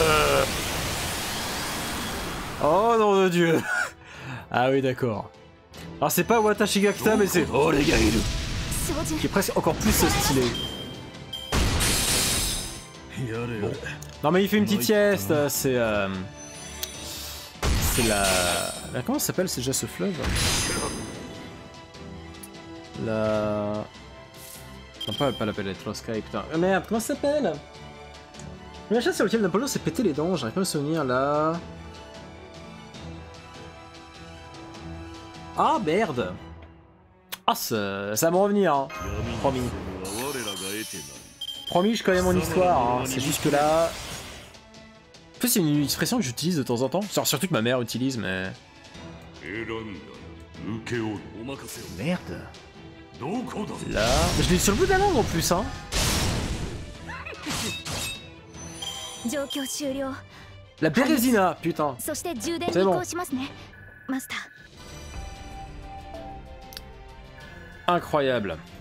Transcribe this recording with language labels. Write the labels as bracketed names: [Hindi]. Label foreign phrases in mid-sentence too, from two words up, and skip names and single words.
[French] Oh nom de Dieu. Ah oui d'accord. Alors c'est pas [Japanese] 私が来た, [French] mais c'est [Japanese] 俺がいる. 照準 [French] qui est presque encore plus stylé. [Japanese] やれやれ [French] Non mais il fait une petite sieste, c'est comment ça s'appelle c'est déjà ce fleuve? La... Non pas la Palette Sky, putain. Ah, merde, comment ça s'appelle? La chaîne sur laquelle Napoléon s'est pété les dents, j'arrive pas à me souvenir là... Ah merde! Ah ça va me revenir, hein. Promis. [Japanese] 闇に潜むは我らが得てなり [French] Promis, je connais mon histoire, hein. C'est juste que là... En fait, c'est une expression que j'utilise de temps en temps. Surtout que ma mère utilise, mais... [Japanese] 選んだ受け負うお任せを [French] Merde. [Japanese] どこだ [French] Là... Je l'ai sur le bout de la langue en plus, hein. [Japanese] 状況終了 [French] La Bérésina, putain. [Japanese] そして充電に [French] C'est [Japanese] 移 [French] bon. [Japanese] 行しますねマスター [French] Incroyable.